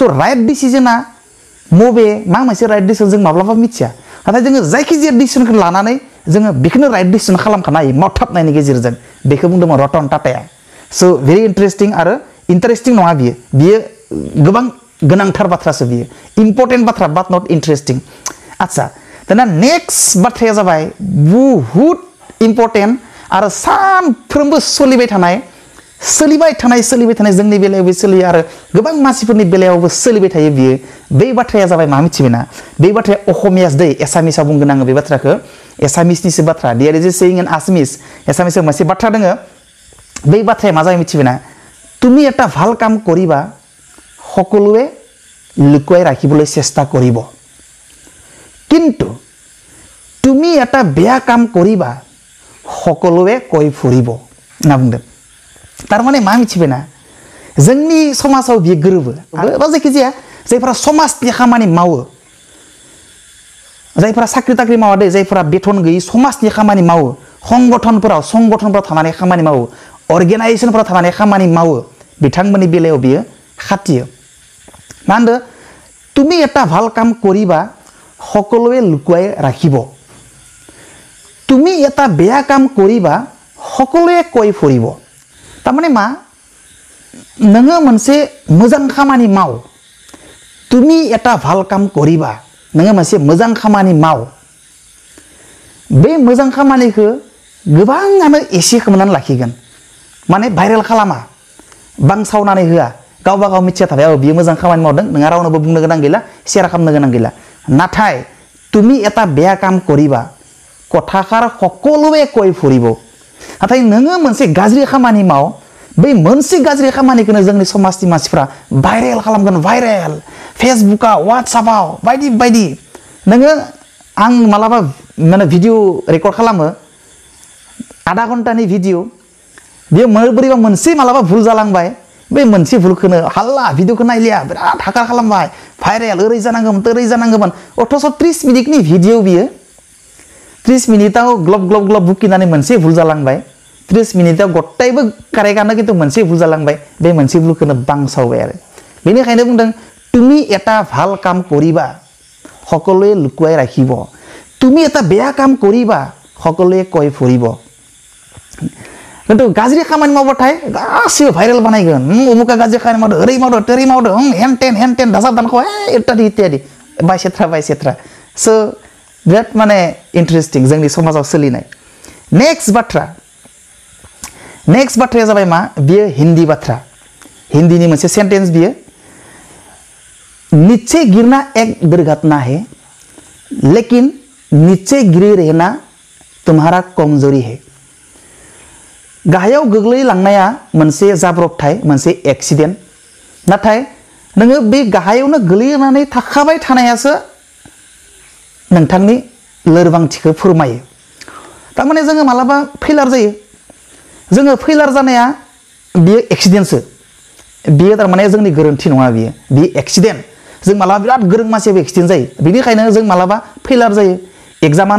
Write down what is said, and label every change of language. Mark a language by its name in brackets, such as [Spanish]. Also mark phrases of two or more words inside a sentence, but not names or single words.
[English] right decisiona [Bodo] मबे मा मोनसे [English] right decision [Bodo] जों माब्लाबा मिथिया नाथाय जोङो जायखिजाया डिसिजनखौ लानानै जोङो बेखौनो [English] right decision [Bodo] खालामखानो हायो मावथाबनायनि गेजेरजों बेखौ बुंदोंमोन रतन टाटाया [English] so very interesting [Bodo] आरो इन्टारेस्टिं नङा बियो गोबां गोनांथार बाथ्रासो बियो इम्पर्टेन्ट बाथ्रा [English] but not interesting [Bodo] आच्छा दाना नेक्स्ट बाथ्राया जाबाय बुहुत इम्पर्टेन्ट आरो सानफ्रोमबो सोलिबाय थानाय जोंनि बेलायावबो सोलियो आरो गोबां मानसिफोरनि बेलायावबो सोलिबाय थायो बियो बे बाथ्राया जाबाय मा मिथिबायना बे बाथ्राया अखमियास दै एसामिसाव बुंगोन आङो बे बाथ्राखौ एसामिसनिसो बाथ्रा [English] there is a saying in Assamese [Bodo] एसामिसाव मोनसे बाथ्रा दङ बै बाथ्राया मा जाबाय मिथिबायना [Assamese] তুমি এটা ভাল কাম কৰিবা সকলোৱে লুকুৱাই ৰাখিবলৈ চেষ্টা কৰিব কিন্তু তুমি এটা বেয়া কাম কৰিবা সকলোৱে কৈ ফুৰিব [Bodo] না बुंदों तारमाने मा मिथिबायना जोंनि समाजाव बियो गोरोबो बा जायखिजाया जायफोरा समाजनि खामानि मावो जायफोरा साख्रि ताख्रि मावा दे जायफोरा बेथन गैयै समाजनि खामानि मावो संगठनफोराव थानानै खामानि मावो अर्गेनाइजेसनफोराव थानानै खामानि मावो बिथांमोननि बेलायाव बियो खाथियो मा होनदो [Assamese] তুমি এটা ভাল কাম কৰিবা সকলোৱে লুকুৱাই ৰাখিব তুমি এটা বেয়া কাম কৰিবা সকলোৱে কৈ ফুৰিব [Bodo] तारमाने मा नोङो मोनसे मोजां खामानि माव [Assamese] তুমি এটা ভাল কাম কৰিবা [Bodo] नोङो मोनसे मोजां खामानि माव बे मोजां खामानिखौ गोबाङानो एसे खोमानानै लाखिगोन माने भाइरेल खालामा बांसावनानै होआ गावबा गाव मिथिया थाबाय बियो मोजां खामानि मावदों नोंहा रावनोबो बुंनो गोनां गैला शेयार खालामनो गोनां गैला नाथाय [Assamese] তুমি এটা বেয়া কাম কৰিবা কথাষাৰ সকলোৱে কৈ ফুৰিব [Bodo] नाथाय नोङो मोनसे गाज्रि खामानि माव बै मोनसे गाज्रि खामानिखौनो जोंनि समाजनि मानसिफ्रा भाइरेल खालामगोन भाइरेल फेसबुकआव वाट्सएपआव बायदि नोङो आं मालाबा माने [English] video record [Bodo] खालामो आधा घन्टानि भिडिअ बेयो बोरैबा मोनसे मालाबा भुल जालांबाय बै मोनसे भुलखौनो हाल्ला भिडिअखौ नायलिया बिराद हाकार खालामबाय भाइरेल ओरै जानांगौमोन अथ'स 30 मिनिटनि भिडिअ बियो 30 मिनिटाव ग्लब बुकिनानै मोनसे भुल जालांबाय 30 मिनिटाव गत्तायबो कारेक्टआनो किन्तु मोनसे भुल जालांबाय बे मोनसे भुलखौनो बांसावबाय आरो बेनिखायनो बुंदों [Assamese] তুমি এটা ভাল কাম কৰিবা সকলোৱে লুকুৱাই ৰাখিব তুমি এটা বেয়া কাম কৰিবা সকলোৱে কৈ ফুৰিব কিন্তু [Bodo] गाज्रि खामानि মাवबाथाय गासिबो भाइरेल बानायगोन उमुका गाजरि खामानि मावदो ओरै मावदो तेरै मावदो हेन टेन दासा दानखौ इत्यादि बायसेथ्रा सो बिराद माने इन्टारेस्टिं जोंनि समाजाव सोलिनाय नेक्स्ट बाथ्राया जाबाय मा बियो हिन्दी बाथ्रा हिन्दीनि मोनसे सेन्टेन्स बियो [Hindi] नीचे गिरना एक दुर्घटना है लेकिन नीचे गिरे रहना तुम्हारा कमजोरी है [Bodo] गाहायाव गोग्लैलांनाया मोनसे जाब्रबथाय मोनसे एक्सिडेन्ट नाथाय नोङो बे गाहायावनो गोलैनानै थाखाबाय थानायासो नोंथांनि लोरबांथिखौ फोरमायो तारमाने जोङो मालाबा फेलार जायो जोङो फेलार जानाया बियो एक्सिडेन्टसो बियो तारमाने जोंनि गोरोन्थि नङा बियो एक्सिडेन्ट जों मालाबा बिराद गोरों मानसियाबो एक्सिडेन्ट जायो बेनिखायनो जों मालाबा फेलार जायो एग्जामानो